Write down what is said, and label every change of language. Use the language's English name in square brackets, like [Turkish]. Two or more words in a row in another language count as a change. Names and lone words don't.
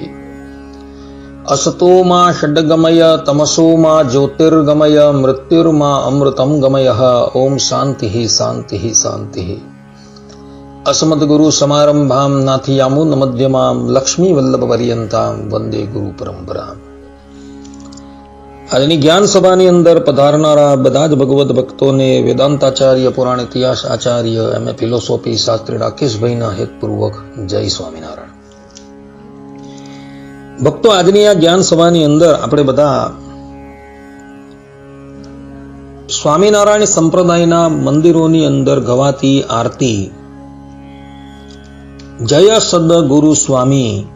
[Sanskrit] असतो मा षड्गमय तमसो मा ज्योतिर्गमय मृत्युर्मा अमृतं गमयः। ओम शांति शांति शांति। अस्मद्गुरु समारंभां नाथियामुनमध्यमां लक्ष्मीवल्लभपर्यन्तां वंदे गुरु परंपरा। [Gujarati] આજની જ્ઞાન સભાની અંદર પધારનારા બધા જ ભગવત ભક્તોને વેદાંતાચાર્ય પુરાણ ઇતિહાસ આચાર્ય એમએ ફિલોસોફી શાસ્ત્રી રાકેશભાઈના હેતપૂર્વક જય સ્વામિનારાયણ। ભક્તો, આજની આ જ્ઞાન સભાની અંદર આપણે બધા સ્વામિનારાયણ સંપ્રદાયના મંદિરોની અંદર ગવાતી આરતી જય સદગુરુ સ્વામી,